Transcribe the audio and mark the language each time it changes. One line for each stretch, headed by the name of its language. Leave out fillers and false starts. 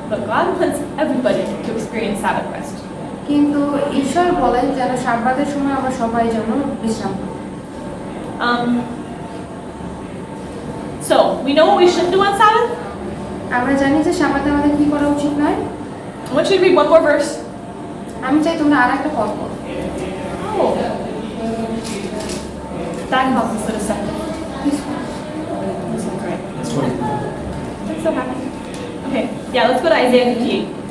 English: But God wants everybody to experience Sabbath rest.
Bangla: কিন্তু ঈশ্বর বলেন যেন সাব্বাতের সময় আমরা সবাই যেন বিশ্রাম করি।
English: So we know what we should do on Sabbath.
Bangla: আমরা জানি যে সাব্বাতে আমাদের কি করা উচিত নয়।
English: I want you to read one more verse.
Bangla: আমি চাই তোমরা আরেকটা পদ পড়ো।
English: Oh. That helps us in a second. This one's right. I'm so happy. Okay, yeah, let's go to Isaiah 58.